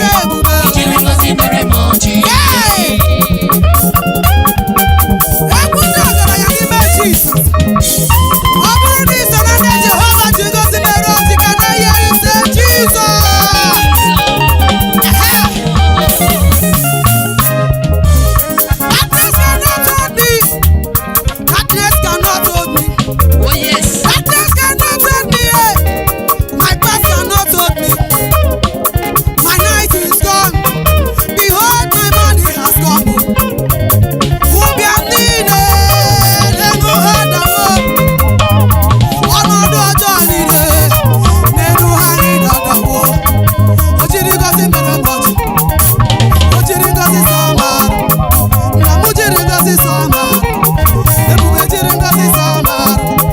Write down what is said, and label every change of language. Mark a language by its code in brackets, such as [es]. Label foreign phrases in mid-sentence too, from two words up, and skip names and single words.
[ig] ebube. Ijere ngozi mere m ọchị. Hey! Egwu ndị ọgaranya n'ime Jizọs. Ọ bụrụ na i so na ndị Jehova ji ngozi mere ọchị, ka na ihe ise Jizọs. Hey! [en] Darkness cannot hold me. Darkness cannot hold me. Oh, yes. Darkness cannot hold me, eh. My past cannot hold me. My night is gone. Behold, my money has come. [ig] Ụbịam niile, n'elu ha dawo. Ọnọdụ ọjọọ niile, n'elu ha niile dawo. O jiri ngọzi mere m ọchị. O jiri ngọzi zọọ m arụ. Nna m jiri ngọzi zọọ m arụ. Ebube jiri ngọzi zọọ m arụ.